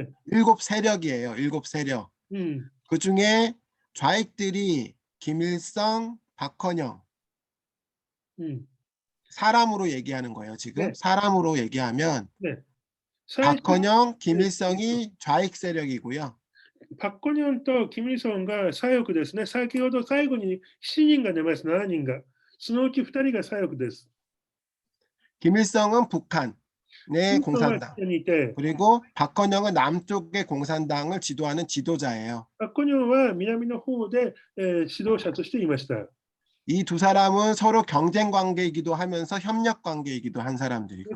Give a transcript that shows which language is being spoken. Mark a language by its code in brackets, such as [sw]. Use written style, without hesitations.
[ko] 7 세력이에요. 7 세력. 그 중에 좌익들이 김일성, 박헌영, 사람으로 얘기하는 거예요. 지금 사람으로 얘기하면 박헌영, 김일성이 좌익 세력이고요. [ja] パク・コニョンとキム・イルソンが左翼ですね。先ほど最後に7人が出ます。7人が。そのうち2人が左翼です。 [ko] 김일성은 북한의 공산당. 그리고 박헌영은 남쪽의 공산당을 지도하는 지도자예요. [ja] パク・コニョンは南の方で、指導者としていました。 [ko] 이 두 사람은 서로 경쟁 관계이기도 하면서 협력 관계이기도 한 사람들이고요.